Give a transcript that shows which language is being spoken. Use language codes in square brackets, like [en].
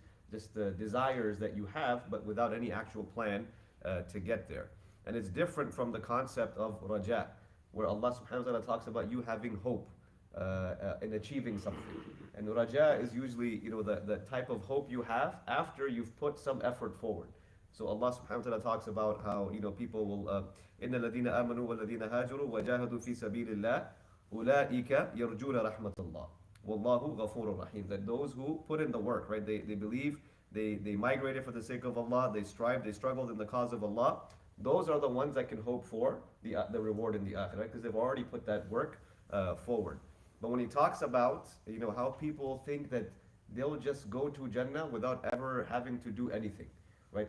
[en] They're just desires that you have, but without any actual plan to get there. And it's different from the concept of raja, where Allah subhanahu wa ta'ala talks about you having hope in achieving something. And raja is usually, the type of hope you have after you've put some effort forward. So Allah subhanahu wa ta'ala talks about how, people will, [ar] إِنَّ الَّذِينَ آمَنُوا وَالَّذِينَ هَاجَرُوا وَجَاهَدُوا فِي سَبِيلِ اللَّهِ أُولَٰئِكَ يَرْجُونَ رَحْمَةَ اللَّهِ وَاللَّهُ غَفُورٌ رَحِيمٌ. [en] That those who put in the work, right? They believe, they migrated for the sake of Allah, they strived, they struggled in the cause of Allah. Those are the ones that can hope for the reward in the akhirah, because they've already put that work forward. But when he talks about, how people think that they'll just go to Jannah without ever having to do anything, right?